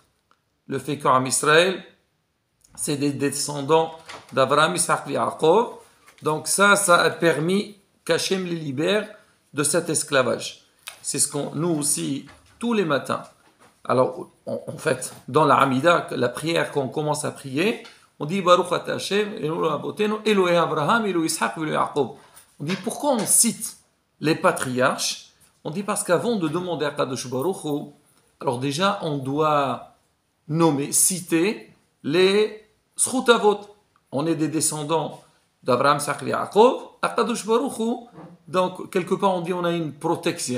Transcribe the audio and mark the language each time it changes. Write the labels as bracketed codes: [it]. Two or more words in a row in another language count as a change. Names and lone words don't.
[fr] Le fait qu'en Israël, c'est des descendants d'Abraham, Isaac et Yaakov. Donc ça a permis qu'Hachem les libère de cet esclavage. C'est ce qu'on, nous aussi, tous les matins. Alors, en fait, dans la Hamida, la prière qu'on commence à prier, on dit [he] ברוך אתה השם, אלוהי אברהם, אלוהי יצחק, אלוהי יעקב. [fr] On dit pourquoi on cite les patriarches? On dit parce qu'avant de demander à [he] קדוש ברוך הוא, [fr] alors déjà on doit citer les [he] זכות אבות. [fr] On est des descendants d'Abraham, Isaac et Yaakov. [he] À קדוש ברוך הוא, [fr] donc quelque part on dit on a une protection.